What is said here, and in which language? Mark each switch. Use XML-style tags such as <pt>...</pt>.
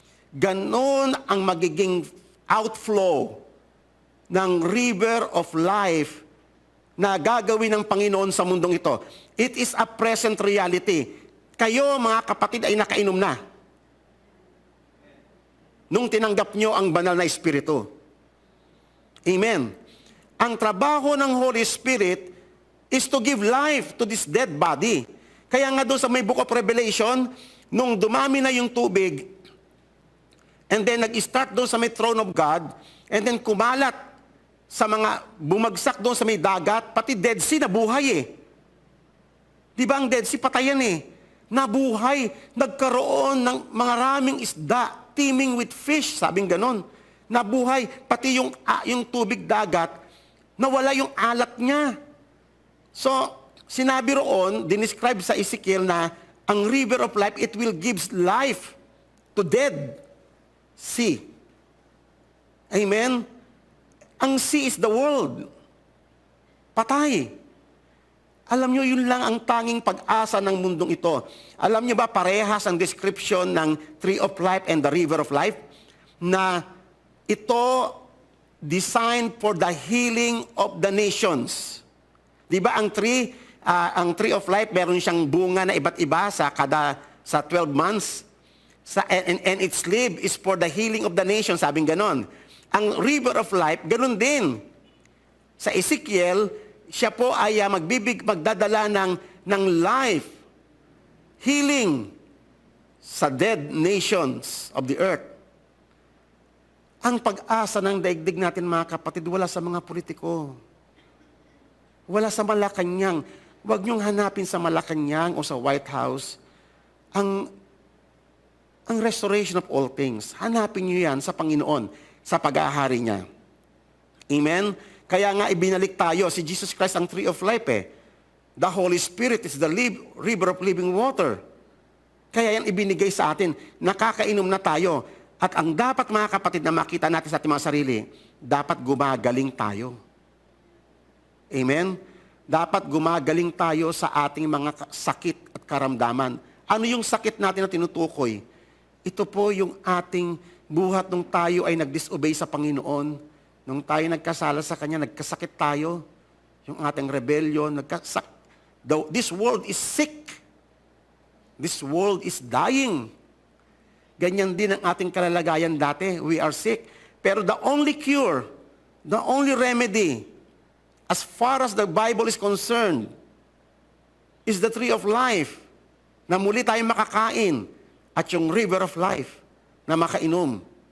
<tl>Ganon ang magiging outflow ng river of life na gagawin ng Panginoon sa mundong ito.</tl> <en>It is a present reality.</en> <tl>Kayo, mga kapatid, ay nakainom na nung tinanggap nyo ang banal na Espiritu. Amen. Ang trabaho ng</tl> <en>Holy Spirit is to give life to this dead body.</en> <tl>Kaya nga doon sa may Book of Revelation, nung dumami na yung tubig, and then nag-start doon sa may throne of God, and then kumalat sa mga bumagsak doon sa may dagat, pati Dead Sea nabuhay eh. Di ba ang Dead Sea patayan eh? Nabuhay, nagkaroon ng maraming isda,</tl> <en>teeming with fish,</en> <tl>sabing ganon. Nabuhay, pati yung tubig dagat, nawala yung alat niya. So, sinabi roon, dinescribe sa Ezekiel na ang river of life,</tl> <en>it will give life to dead sea.</en> <tl>Amen? Ang sea is the world. Patay. Alam nyo, yun lang ang tanging pag-asa ng mundong ito. Alam nyo ba, parehas ang description ng tree of life and the river of life? Na ito designed for the healing of the nations. Di ba ang tree of life, meron siyang bunga na iba't iba sa 12 months.</tl> <en>And its leaf is for the healing of the nations,</en> <tl>sabing ganon. Ang river of life, ganon din. Sa Ezekiel, siya po ay magdadala ng life, healing sa dead nations of the earth. Ang pag-asa ng daigdig natin, mga kapatid, wala sa mga politiko. Wala sa Malacanang. Huwag niyong hanapin sa Malacanang o sa White House ang restoration of all things. Hanapin niyo yan sa Panginoon, sa pag-ahari niya. Amen? Kaya nga ibinalik tayo, si Jesus Christ ang tree of life eh.</tl> <en>The Holy Spirit is the river of living water.</en> <tl>Kaya yan ibinigay sa atin. Nakakainom na tayo. At ang dapat, mga kapatid, na makita natin sa ating mga sarili, dapat gumagaling tayo. Amen? Dapat gumagaling tayo sa ating mga sakit at karamdaman. Ano yung sakit natin na tinutukoy? Ito po yung ating buhat nung tayo ay nag-disobey sa Panginoon. Nung tayo nagkasala sa Kanya, nagkasakit tayo.</tl> <en>Yung ating rebellion, this world is sick. This world is dying.</en> <tl>Ganyan din ang ating kalalagayan dati.</tl> <en>We are sick. Pero the only cure, the only remedy, as far as the Bible is concerned, is the tree of life,</en> <tl>na muli tayong makakain,</tl> <en>at yung river of life, na makainom.</en>